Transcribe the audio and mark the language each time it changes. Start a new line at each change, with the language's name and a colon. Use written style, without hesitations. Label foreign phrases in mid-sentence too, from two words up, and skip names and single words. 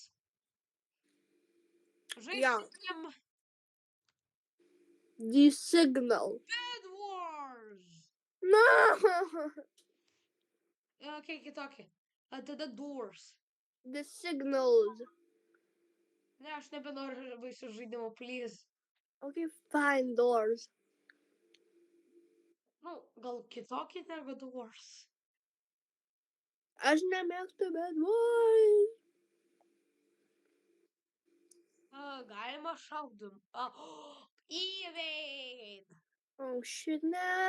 Lithuanian: Žaisim The Signal. Bed Wars. No! Okay, kitokį. Tada Doors. The Signals. Ne, aš nebenoriu baisių žaidimų, please.
English: Okay, fine, Doors.
Lithuanian: Nu, gal kitokį negu Doors. Aš nemėgstu Bed Wars. Galima šaudym. Evade.
English: Oh, shit, ne.